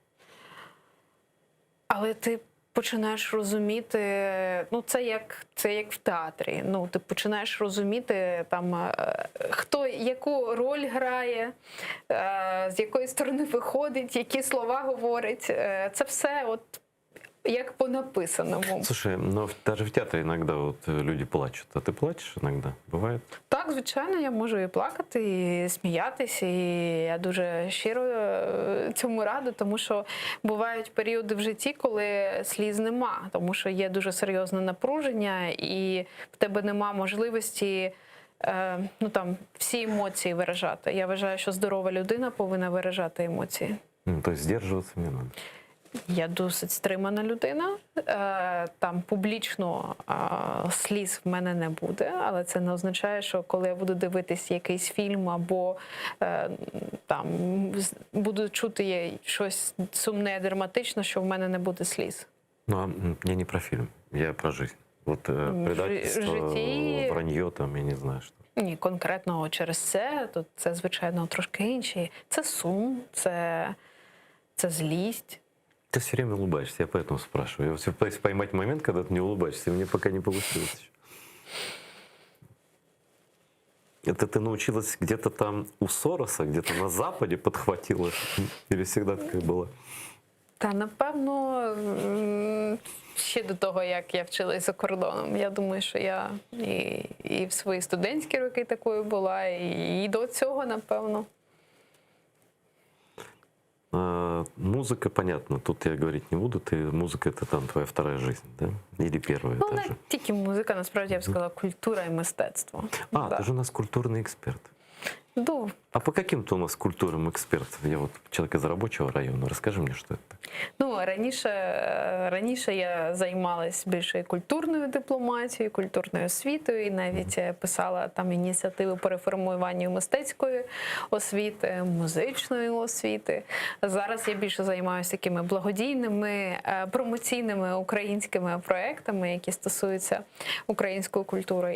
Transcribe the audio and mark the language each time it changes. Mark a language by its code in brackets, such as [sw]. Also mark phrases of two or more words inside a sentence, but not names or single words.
[uk] Але ти починаєш розуміти, ну це як в театрі. Ну, ти починаєш розуміти, там, хто яку роль грає, з якої сторони виходить, які слова говорить. Це все от як по написаному. [ru] Слушай, но даже в театре иногда вот люди плачут. А ты плачешь иногда? Бывает? [uk] Так, звичайно, я можу і плакати, і сміятися, і я дуже щиро цьому рада, тому що бувають періоди в житті, коли сліз нема, тому що є дуже серйозне напруження, і в тебе нема можливості ну, там, всі емоції виражати. Я вважаю, що здорова людина повинна виражати емоції. [ru] То есть сдерживаться мне надо? [uk] Я досить стримана людина, там публічно сліз в мене не буде, але це не означає, що коли я буду дивитись якийсь фільм або там буду чути щось сумне, драматичне, що в мене не буде сліз. [ru] Ну, я не про фильм, я про жизнь. Вот предательство, вранье там, я не знаю, что. [uk] Ні, конкретно через це, то це, звичайно, трошки інші. Це сум, це злість. [ru] Ты все время улыбаешься, я поэтому спрашиваю. Я все пытаюсь поймать момент, когда ты не улыбаешься, и мне пока не получилось еще. Это ты научилась где-то там у Сороса, где-то на Западе подхватила? Или всегда такая была? [uk] Та, напевно, ще до того, як я вчилась за кордоном. Я думаю, що я і в свої студентські роки такою була, і до цього, напевно. [ru] Музыка, понятно, тут я говорить не буду, музыка это там твоя вторая жизнь, да? Или первая Ну, даже? [uk] не тільки музика, насправді я б сказала, культура і мистецтво. [ru] А, Да. ты же у нас культурный эксперт. Ну, А по каким-то у нас культурам эксперт? Я вот человек из рабочего района, расскажи мне, что это. [uk] Ну, раніше я займалась більше і культурною дипломатією, культурною освітою, і навіть писала там ініціативи по реформуванню мистецької освіти, музичної освіти. Зараз я більше займаюся такими благодійними, промоційними українськими проектами, які стосуються української культури.